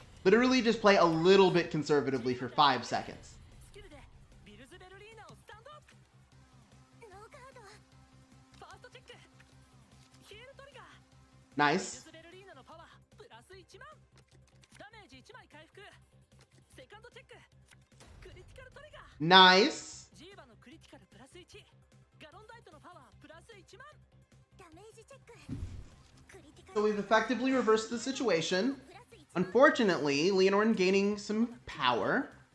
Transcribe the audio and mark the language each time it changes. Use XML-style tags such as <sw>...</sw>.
<en>Literally just play a little bit conservatively for 5 seconds.</en> <ja>スキルでビルズベルリーナをスタンドアップ。ノーガード。ファーストチェック。ヒールトリガー。</ja> <en>Nice.</en> <ja>ビルズベルリーナのパワープラス1万。ダメージ1枚回復。セカンドチェック。クリティカルトリガー。</ja> <en>Nice.</en> <ja>ジーバのクリティカルプラス1。ガロンダイトのパワープラス1万。ダメージチェック。クリティカ</ja> <en>So</en> <ja>ル</ja> <en>we've effectively reversed the situation.</en> <ja>プラス1万。</ja> <en>Unfortunately, Leonore gaining some power.</en>